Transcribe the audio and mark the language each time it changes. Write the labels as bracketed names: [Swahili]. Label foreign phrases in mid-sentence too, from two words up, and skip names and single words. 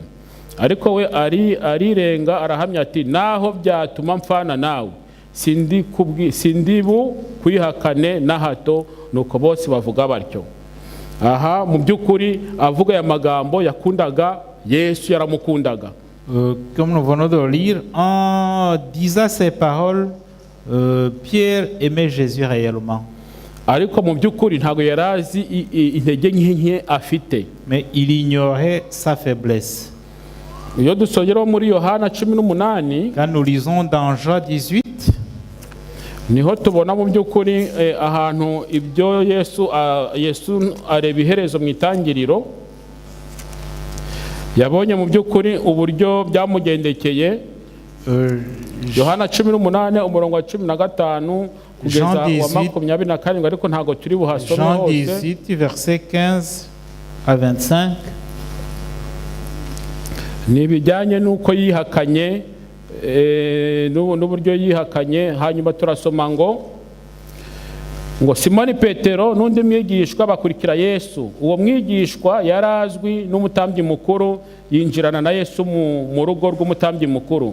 [Kinyarwanda] Ariko we arirenga arahamya ati naho byatuma mfana nawe sindi bu kwihakane na hato. Nuko bose bavuga batyo. Aha mu by'ukuri avuga ya magambo yakundaga Yesu yaramukundaga. [French] Comme nous venons de lire, en disant ces paroles, Pierre aimait Jésus réellement. [Kinyarwanda] Ariko mu by'ukuri ntago yarazi intege nke afite. [French] Mais il ignorait sa faiblesse. [Kinyarwanda] Iyo dusongera muri Yohana 18 [French] Quand nous lisons dans Jean 18, [Kinyarwanda] niho tubona mu by'ukuri ahantu ibyo Yesu areba iherezo mu itangiriro. Yabonye mu by'ukuri uburyo byamugendekeye. Yohana 18 umurongo wa 15 kugeza wa 27 ariko ntago turi buhasome [French] Jean [Kinyarwanda] hose. [French] 18, verset 15 à 25. [Kinyarwanda] Nibijyanye nuko yihakanye n'uburyo yihakanye. Hanyuma turasoma ngo Simoni Petero n'undi mwigishwa bakurikira Yesu. Uwo mwigishwa yarazwi n'umutambyi mukuru, yinjirana na Yesu mu rugo rw'umutambyi mukuru.